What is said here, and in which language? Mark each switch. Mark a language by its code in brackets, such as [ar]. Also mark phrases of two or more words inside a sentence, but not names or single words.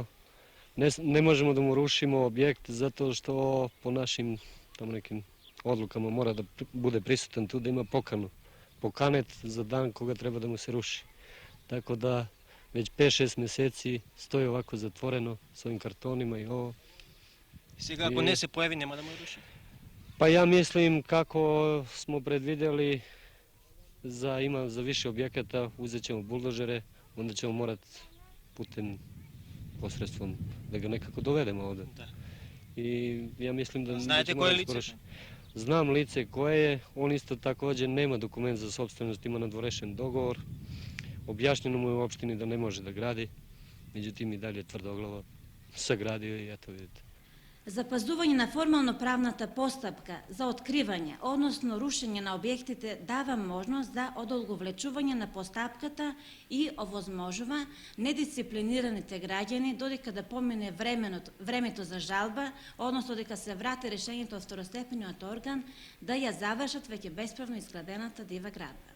[sr] Ne možemo da mu rušimo objekt zato što po našim tamo nekim odlukama mora da bude prisutan tu, da ima pokanu. Pokanet za dan koga treba da mu se ruši. Tako da već 5-6 meseci stoji ovako zatvoreno s ovim kartonima i ovo. [mk] Сега ако не се појави нема да му руши. [sr] Pa ja mislim kako smo predvidjeli ima za više objekata, uzet ćemo buldožere, onda ćemo morat posredstvom da ga nekako dovedemo ovde. Da. I ja mislim da... [mk] Знаете кој е лицето? [sr] Znam lice koje je, on isto takođe nema dokument za sopstvenost, ima nadvorešen dogovor. Objašnjeno mu je u opštini da ne može da gradi, međutim i dalje tvrdoglavo sagradio i eto vidite. [mk] Запаздување на формално правната постапка за откривање, односно рушење на објектите, дава можност за одолговлечување на постапката и овозможува недисциплинираните граѓани додека да помине времето за жалба, односно дека се врати решењето од второстепениот орган, да ја завршат веќе бесправно изградената дива градба.